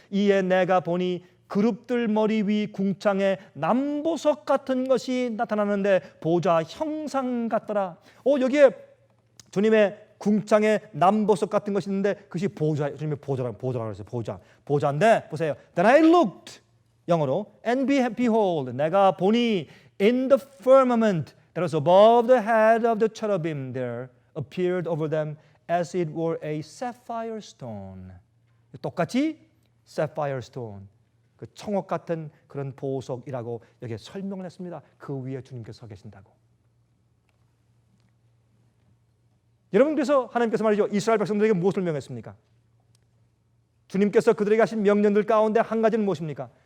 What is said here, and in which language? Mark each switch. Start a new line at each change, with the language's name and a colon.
Korean: 이에 내가 보니 그룹들 머리 위 궁창에 남보석 같은 것이 나타나는데 보좌 형상 같더라. 여기에 주님의 궁창에 남보석 같은 것이 있는데 그것이 보좌, 주님의 보좌라고 그랬어요. 보좌인데 보세요.
English: Then I looked,
Korean: 영어로
English: and behold,
Korean: 내가 보니
English: in the firmament that was above the head of the cherubim there appeared over them as it were a sapphire stone.
Korean: 똑같이 sapphire stone, 그 청옥 같은 그런 보석이라고 여기에 설명을 했습니다. 그 위에 주님께서 서 계신다고. 여러분 그래서 하나님께서 말이죠. 이스라엘 백성들에게 무엇을 명했습니까? 주님께서 그들에게 하신 명령들 가운데 한 가지는 무엇입니까?